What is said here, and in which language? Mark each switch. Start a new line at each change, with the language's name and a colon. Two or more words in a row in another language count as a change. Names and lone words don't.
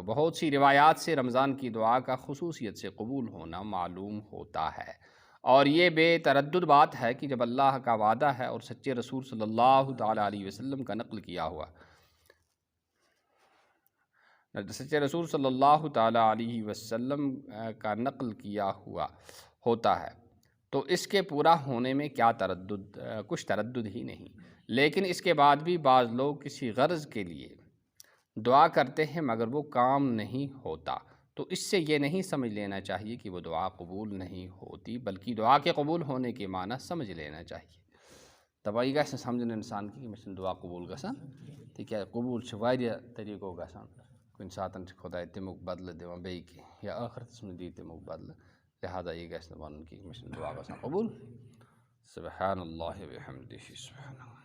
Urdu: بہت سی روایات سے رمضان کی دعا کا خصوصیت سے قبول ہونا معلوم ہوتا ہے، اور یہ بے تردد بات ہے کہ جب اللہ کا وعدہ ہے اور سچے رسول صلی اللہ تعالیٰ علیہ وسلم کا نقل کیا ہوا ہوتا ہے تو اس کے پورا ہونے میں کچھ تردد ہی نہیں۔ لیکن اس کے بعد بھی بعض لوگ کسی غرض کے لیے دعا کرتے ہیں مگر وہ کام نہیں ہوتا، تو اس سے یہ نہیں سمجھ لینا چاہیے کہ وہ دعا قبول نہیں ہوتی، بلکہ دعا کے قبول ہونے کے معنی سمجھ لینا چاہیے۔
Kashmiri: تباہی گژھِ سمجھن انسان کی کہ دعا قبول گژھان تکیازِ قبول واریاہ طریقو گژھان، کُنہِ ساتن خدا تمیُک بدلہٕ دِوان بیٚیہِ کینٛہہ یا ٲخرتس منٛز دی تمیُک بدلہٕ، لہذا یہ گژھِ نہٕ ونُن کہ مےٚ چھنہٕ دعا گژھان قبول۔
Arabic: سبحان اللہ وبحمدہ سبحان اللہ۔